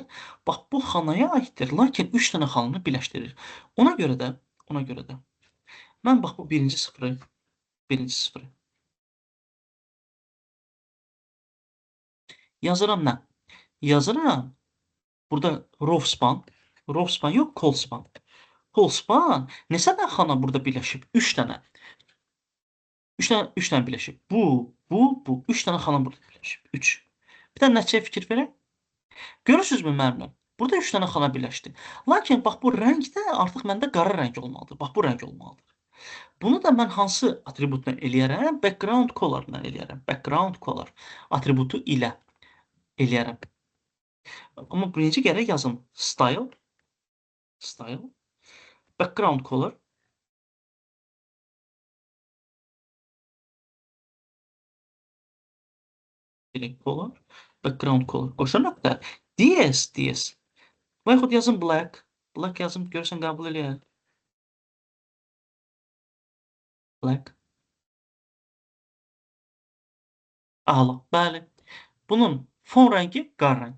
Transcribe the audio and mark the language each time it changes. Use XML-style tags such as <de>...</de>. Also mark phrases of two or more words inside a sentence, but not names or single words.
<az>Bax bu xanaya aiddir. Lakin 3 dənə xananı birləşdirir. Ona görə də mən bax bu birinci 0-ı yazıram nə? Yazıram. Burada</az> <en>row span. Row span</en> <az>yox,</az> <en>call span. Call span</en> <az>neçə dənə xana burada birləşib? 3 dənə. 3 dənə birləşib. Bu. 3 dənə xana burada birləşib. 3. Bir dənə nəticəyə fikir verək. Görürsünüzmü müəllimlər? Burada 3 dənə xana birləşdi. Lakin bax bu rəng də artıq məndə qara rəng olmalıdır. Bax bu rəng olmalıdır. Bunu da mən hansı atributla eləyərəm?</az> <en>Background color-la</en> <az>eləyərəm.</az> <en>Background color</en> <az>atributu ilə eləyərəm. Amma birinci gərək yazım.</az> <en>Style. Background color. Color. Background color.</en> <az>Qoşa nöqtə. DS. Və yaxud yazım black. Black yazım, görürsən qəbul eləyər. Black. Əla. Bəli. Bunun fon rəngi qar rəng.</az>